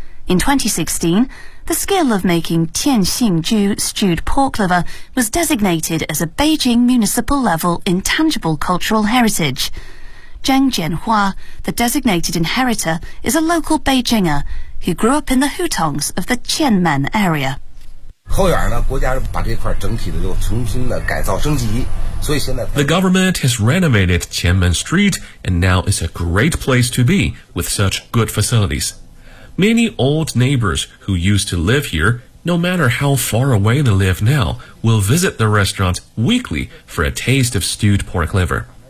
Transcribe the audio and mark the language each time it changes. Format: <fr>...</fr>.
<en>In 2016, the skill of making Tianxingju stewed pork liver was designated as a Beijing municipal-level intangible cultural heritage. Zheng Jianhua, the designated inheritor, is a local Beijinger who grew up in the Hutongs of the Qianmen area.</en> <zh>后院呢，国家把这块整体的又重新的改造升级，所以现在</zh> <en>The government has renovated Qianmen Street, and now is a great place to be with such good facilities. Many old neighbors who used to live here, no matter how far away they live now, will visit the restaurant weekly for a taste of stewed pork liver.</en>